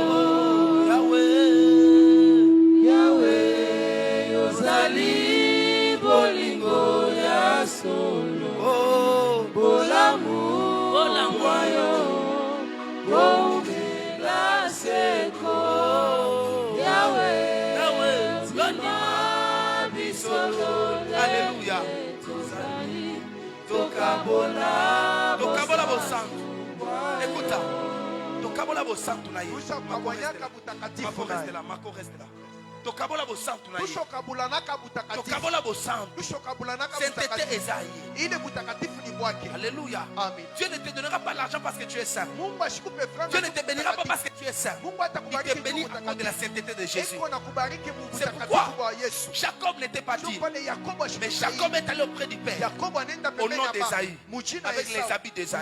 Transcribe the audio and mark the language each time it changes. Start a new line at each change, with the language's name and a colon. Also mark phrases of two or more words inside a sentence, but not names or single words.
Lingala: Bolingo ya solo, oh, bolamu, bolamu, bomela seko, Yahweh, Yahweh, Yonima bisolo, Alléluia. Tokabola, tokabola bosantu. Écoute, tokabola bosantu na yo.
French: Mako reste là, Mako reste là.
Lingala: Tokabola bosantu na yo. Tokabola bosantu.
French: Sainteté Esaïe. Alléluia. Amen. Dieu ne te donnera pas l'argent parce que tu es saint. Dieu ne te bénira pas parce que tu es saint. Il te bénit à cause de la sainteté de Jésus. C'est pourquoi Jacob n'était pas dit. Mais Jacob est allé auprès du Père au nom d'Esaïe, avec les habits d'Esaïe.